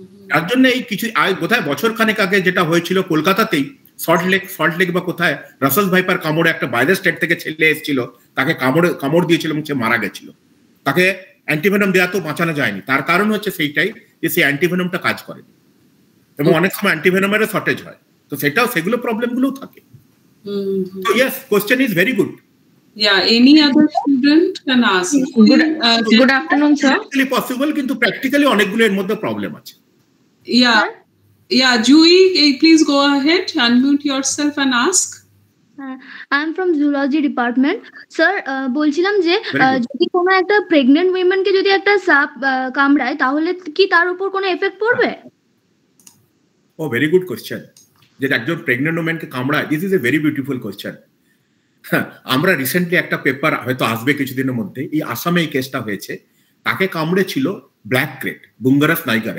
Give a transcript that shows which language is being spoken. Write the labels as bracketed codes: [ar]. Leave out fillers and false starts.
[bn] তার জন্য এই কিছু কোথায় বছর খানেক আগে যেটা হয়েছিল কলকাতাতেই, সল্ট লেক বা কোথায় রাসেল ভাইপার কামড়ে একটা বাইরের স্টেট থেকে ছেলে এসেছিল, তাকে কামড় দিয়েছিল এবং সে মারা গেছিল। তাকে অ্যান্টিভেনম দেওয়া তো বাঁচানো যায়নি, তার কারণ হচ্ছে সেইটাই যে সেই অ্যান্টিভেনমটা কাজ করে, এবং অনেক সময় অ্যান্টিভেনমের শর্টেজ হয়, তো সেগুলো প্রবলেমগুলোও থাকে। [en] So yes, question is very good. Yeah, any other student can ask. Good afternoon, sir. Practically possible, [bn] কিন্তু practically অনেকগুলো এর মধ্যে প্রবলেম আছে। [en] Yeah, Jui, please go ahead, unmute yourself and ask. I am from zoology department. [bn] Sir, বলছিলাম যে যদি কোনো একটা প্রেগন্যান্ট উইমেনকে যদি একটা সাপ কামড়ায়, তাহলে কি তার উপর কোনো এফেক্ট পড়বে? [en] Oh very good question. [bn] যে একজন প্রেগন্যান্ট উইমেনকে কামড়ায়, [en] This is a very beautiful question. [bn] আমরা রিসেন্টলি একটা পেপার হয়তো আসবে কিছুদিনের মধ্যে, এই আসামে এই কেসটা হয়েছে, তাকে কামড়েছিল ব্ল্যাক ক্রেট, বুঙ্গারাস নাইগার।